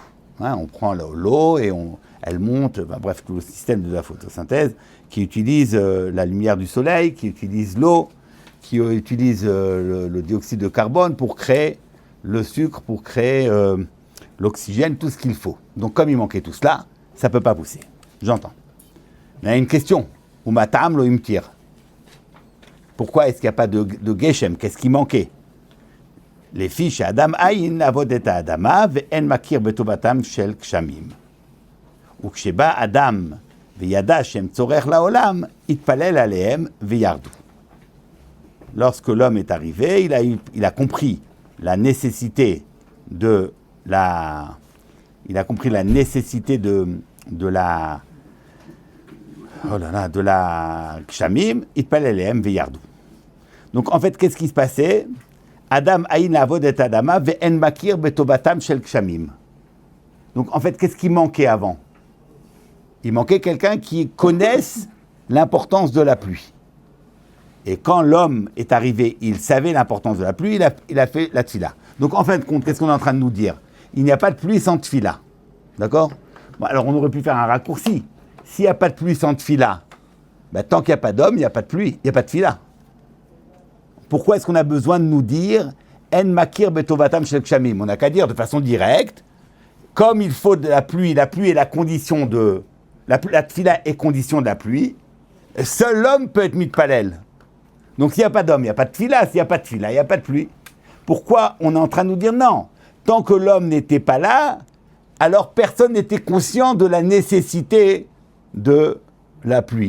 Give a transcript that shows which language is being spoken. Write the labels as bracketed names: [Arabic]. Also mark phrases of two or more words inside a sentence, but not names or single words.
[French] On prend l'eau et elle monte, bref, tout le système de la photosynthèse qui utilise la lumière du soleil, qui utilise l'eau, qui utilise le dioxyde de carbone pour créer le sucre, pour créer l'oxygène, tout ce qu'il faut. Donc comme il manquait tout cela, ça ne peut pas pousser. J'entends. Mais il y a une question. [Hebrew] ומטר לא המטיר. [French] Pourquoi est-ce qu'il n'y a pas de Geshem? Qu'est-ce qui manquait? [Hebrew] לפי שאדם עין לעבוד את האדמה ואין מכיר בטובתם של גשמים. וכשבא אדם וידע שהם צורך לעולם, התפלל עליהם וירדו. [French] Lorsque l'homme est arrivé, il a compris la nécessité de la Kshamim, [Hebrew] התפלל עליהם וירדו. [French] Donc en fait, qu'est-ce qui se passait? [Hebrew] אדם אין לעבוד את האדמה ואין מכיר בטובתם של גשמים. [French] Donc en fait, qu'est-ce qui manquait avant? Il manquait quelqu'un qui connaisse l'importance de la pluie. Et quand l'homme est arrivé, il savait l'importance de la pluie, il a fait la tfila. Donc en fin de compte, qu'est-ce qu'on est en train de nous dire? Il n'y a pas de pluie sans tfila. D'accord? Bon, alors on aurait pu faire un raccourci. S'il n'y a pas de pluie sans tfila, ben, tant qu'il n'y a pas d'homme, il n'y a pas de pluie, il n'y a pas de tfila. Pourquoi est-ce qu'on a besoin de nous dire [Hebrew] אין מכיר בטובתם של גשמים? [French] On n'a qu'à dire de façon directe, comme il faut de la pluie est la condition de... La tfila est condition de la pluie, seul l'homme peut être mitpalel. Donc s'il n'y a pas d'homme, il n'y a pas de tfila, s'il n'y a pas de tfila, il n'y a pas de pluie. Pourquoi on est en train de nous dire non? Tant que l'homme n'était pas là, alors personne n'était conscient de la nécessité de la pluie.